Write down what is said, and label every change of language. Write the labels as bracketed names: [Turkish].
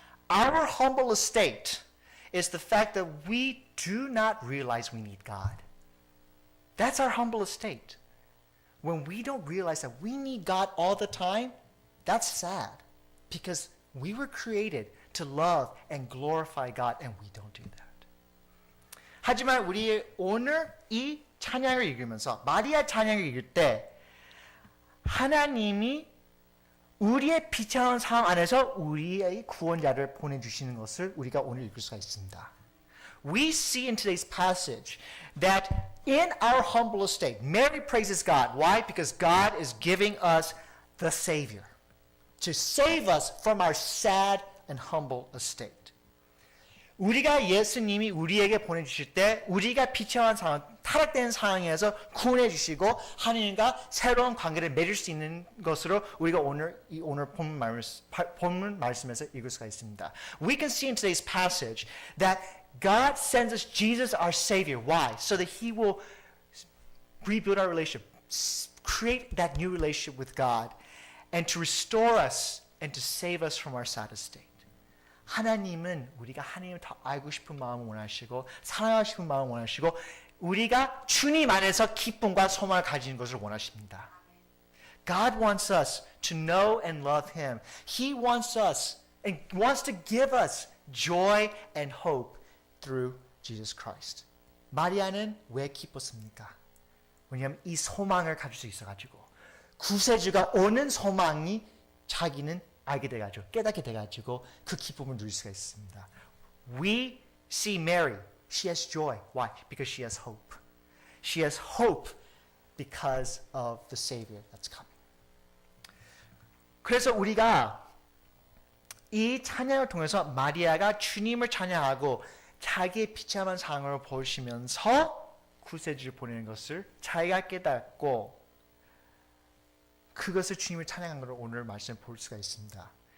[English] Our humble estate is the fact that we do not realize we need God. That's our humble estate. When we don't realize that we need God all the time, that's sad. Because we were created to love and glorify God, and we don't do that. [Korean] 하지만 우리 오늘 이 찬양을 읽으면서 마리아 찬양을 읽을 때 하나님이 우리의 비참한 상황 안에서 우리의 구원자를 보내주시는 것을 우리가 오늘 읽을 수가 있습니다. [English] We see in today's passage that in our humble estate, Mary praises God. Why? Because God is giving us the Savior. To save us from our sad and humble estate. [Korean] 우리가 예수님이 우리에게 보내주실 때 우리가 비참한 상황, 타락된 상황에서 구원해 주시고 하나님과 새로운 관계를 맺을 수 있는 것으로 우리가 오늘 본문 말씀에서 읽을 수가 있습니다. [English] We can see in today's passage that God sends us Jesus our Savior. Why? So that He will rebuild our relationship, create that new relationship with God. And to restore us and to save us from our sad estate. [Korean] 하나님은 우리가 하나님을 더 알고 싶은 마음을 원하시고 사랑하고 싶은 마음을 원하시고 우리가 주님 안에서 기쁨과 소망을 가지는 것을 원하십니다. [English] God wants us to know and love Him. He wants us and wants to give us joy and hope through Jesus Christ. [Korean] 마리아는 왜 기뻤습니까? 왜냐하면 이 소망을 가질 수 있어가지고 구세주가 오는 소망이 자기는 알게 돼가지고 깨닫게 돼가지고 그 기쁨을 누릴 수가 있습니다. [English] We see Mary. She has joy. Why? Because she has hope. She has hope because of the Savior that's coming. [Korean] 그래서 우리가 이 찬양을 통해서 마리아가 주님을 찬양하고 자기의 비참한 상황을 보시면서 구세주를 보내는 것을 자기가 깨닫고 그것을 주님을 찬양한 것을 오늘 말씀에 볼 수가 있습니다.